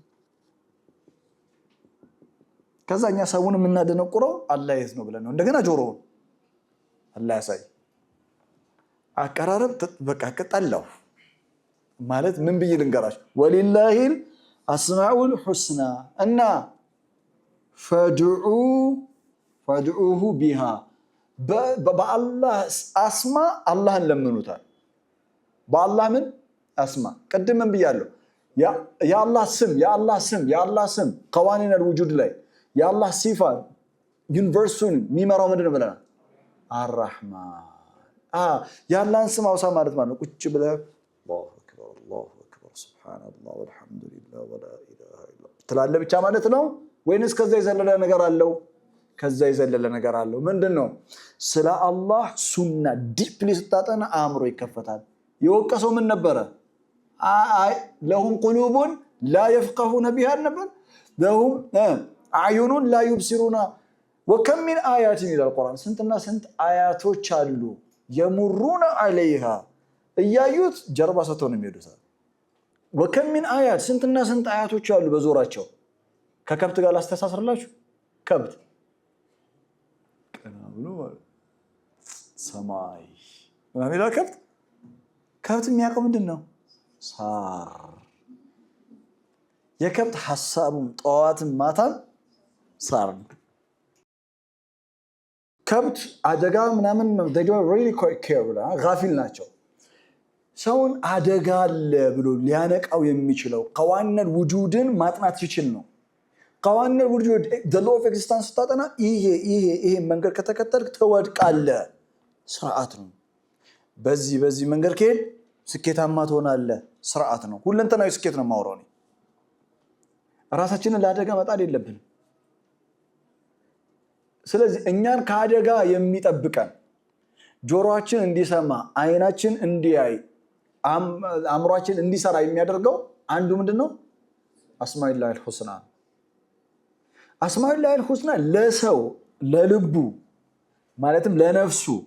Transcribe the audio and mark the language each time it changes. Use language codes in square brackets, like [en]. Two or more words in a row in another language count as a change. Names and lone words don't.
[am] ከዛኛ ሰውን የምናደነቁረው አላህ የት ነው ብለን ነው እንደገና ጆሮ አላህ ያሳይ አቀራረብ በቃ ቀጣለው ማለት ምን ብዬ ልንገራሽ ወሊላሂ [ar] الاسماء الحسنى [am] እና [ar] فادعوه بها [am] በአላህ አስማ አላህን ለምኑታል በአላህ ምን አስማ ቀድመን ብያለሁ የአላህ ስም [ar] قوانين الوجود [am] ላይ የአላህ ሲፋ ዩኒቨርሱን የሚመራው ምንድነው ብለናል الرحمن የአላህን ስም አውሳ ማለት ነው ቁጭ ብለህ [ar] الله اكبر سبحان الله والحمد لله ولا اله الا الله [am] ትላለ ብቻ ማለት ነው ወይንስ ከዛ ይዘለለ ነገር አለው ከዛ ይዘለለ ነገር አለው ምንድነው ስለ አላህ ሱና ዲፕሊ ስታጠና አእምሮ ይከፈታል የወቀሰው ምን ነበረ [ar] لهم قلوب لا يفقهون بها [am] ነበር [ar] لهم اعين لا يبصرون وكم من آيات الى القرآن [am] ስንትና ስንት አያቶች አሉ [ar] يمرون عليها [am] እያዩት ጀርባ ሰጥተው ነው የሚሄዱት [ar] وكم من آيات [am] ስንትና ስንት አያቶች አሉ በዞራቸው ከከብት ጋር አስተሳስርላችሁ ከብት ቀናብሎ ሰማይ ምናምን ከብት የሚያውቀው ምንድነው ሳር የከብት ሐሳቡም ጠዋትም ማታም ሳር ከብት አደጋ ምናምን [en] they don't really care [am] ጋፊል ናቸው ሰውን አደጋ አለ ብሎ ሊያነቃው የሚችለው ቀዋነል ውጁድን ማጥናት ይችል ነው [ar] قوانين الوجود [en] the law of existence [am] ታጠና ይሄ መንገድ ከተከተልክ ተወድቃለ ስርዓት ነው በዚህ መንገድ ከሄድ ስኬታማ ትሆናለህ ስርዓት ነው ሁለንተናዊ ስኬት ነው ማውራው ነው ራሳችንን ለአደጋ መጣል የለብንም ስለዚህ እኛን ከአደጋ የሚጠብቀን ጆሮአችን እንዲሰማ አይናችን እንዲያይ አእምሮአችን እንዲሰራ የሚያደርገው አንዱ ምንድነው [ar] أسماء الله الحسنى أسماء الله الحسنى [am] ለሰው ለልቡ ማለትም ለነፍሱ